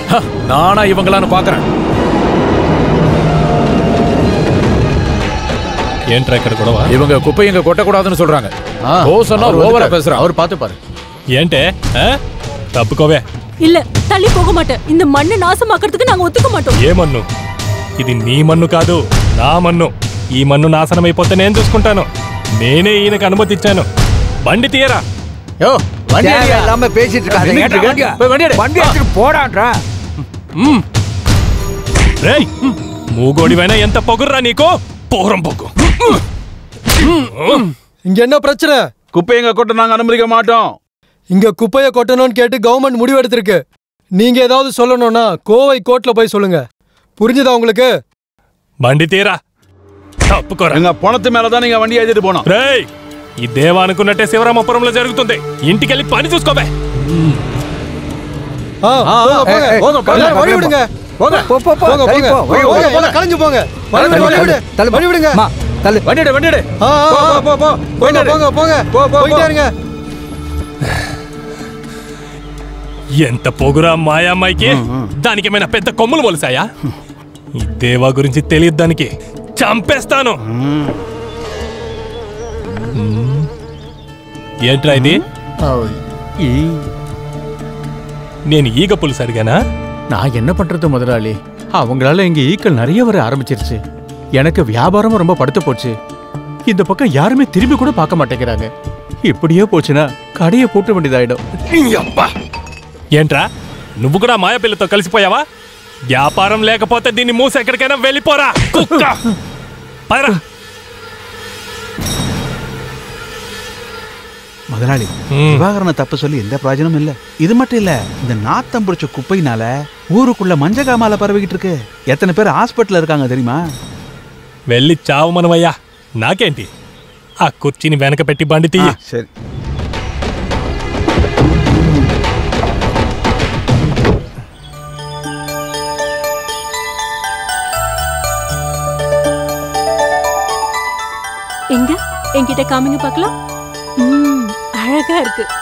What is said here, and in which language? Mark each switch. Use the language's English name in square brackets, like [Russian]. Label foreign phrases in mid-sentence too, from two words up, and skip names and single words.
[Tamil] நானா இவங்களான்னு பாக்குறேன். ஏன் ட்ராக்கர் கூடவா? இவங்க குப்பை இங்க கொட்டக்கூடாதுன்னு சொல்றாங்க. ஓசனா ஓவரா பேசுறான். அவர் பாத்து பாரு. ஏன்டே தப்புக்கோவே. இல்ல தள்ளி போக மாட்டேன். இந்த மண்ணை நாசமாக்கிறதுக்கு நாங்க ஒத்துக்க மாட்டோம். [Telugu] ఏ మన్ను ఇది నీ మన్ను కాదు, నా మన్ను. ఈ మన్ను నాశనం అయిపోతే నేను చూసుకుంటాను. నేనే ఈయనకు అనుమతి ఇచ్చాను. బండి తీయరా. [Tamil] யோ வண்டி எல்லாமே பேசிட்டு இருக்காங்க. வண்டி எடுத்து போடான்றா. [Telugu] రేయ్ మూగోడివైనా ఎంత పొగుర్రా నీకు? పోరం పొగ్గు. [Tamil] இங்க என்ன பிரச்சனை? குப்பையை கொட்ட நாங்க அனுமதிக்க மாட்டோம். இங்க குப்பையை கொட்டணும்னு கேட்டு கவர்மெண்ட் முடிவு எடுத்திருக்கு. நீங்க ஏதாவது சொல்லணும்னா கோவை கோர்ட்ல போய் சொல்லுங்க. புரிஞ்சுதா உங்களுக்கு? [Telugu] బండి తీయరా. తప్పుకోరా. [Tamil] எங்க பணத்து மேலதான் நீங்க வண்டி ஏத்திட்டு போனோம். [Telugu] రేయ్ ఈ దేవా అనుకున్నట్టే శివరామపురంలో జరుగుతుంది. ఇంటికెళ్ళి పని చూసుకోవే. [Tamil] வழி விடுங்க. கலைஞ்சு போங்க. வழி விடுங்க. தள்ளு. வண்டிடு வண்டிடு. ஆ, ஆ, ஆ. போ போ போங்க போங்க போங்க போயிட்டே இருங்க. [Telugu] ఎంత పొగురా మాయామ్మాయికి దానికి ఏమైనా పెద్ద కొమ్ములు మొలిసాయా ఈ దేవా గురించి తెలియదు దానికి చంపేస్తాను ఏంట్రా ఇది నేను ఈగ పులుసు అడిగానా [Tamil] நான் என்ன பண்றது முதலாளி அவங்களால இங்க ஈக்கள் நிறைய வர ஆரம்பிச்சிருச்சு எனக்கு வியாபாரமும் ரொம்ப படுத்து போச்சு இந்த பக்கம் யாருமே திரும்பி கூட பார்க்க மாட்டேங்கிறாங்க இப்படியே போச்சுன்னா கடையை போட்ட வேண்டியதாயிடும் [Telugu] ఏంట్రా నువ్వు కూడా మాయాపిల్లతో కలిసిపోయావా వ్యాపారం లేకపోతే దీన్ని మూసి ఎక్కడికైనా వెళ్ళిపోరా కుక్క పదరా [Tamil] முதலாளி விவாகரண தப்பு சொல்லி எந்த பிரயோஜனமும் இல்ல இது மட்டும் இல்ல இந்த நாத்தம் பிடிச்ச குப்பையினால ஊருக்குள்ள மஞ்ச காமால பரவிக்கிட்டு இருக்கு எத்தனை பேர் ஹாஸ்பிட்டல்ல இருக்காங்க தெரியுமா [Telugu] వెళ్ళి చావు మనవయ్యా నాకేంటి ఆ కుర్చీని వెనక పెట్టి బండి తీయ సరే [Tamil] எங்க என்கிட்ட காமிங்க பார்க்கலாம் அழகா இருக்கு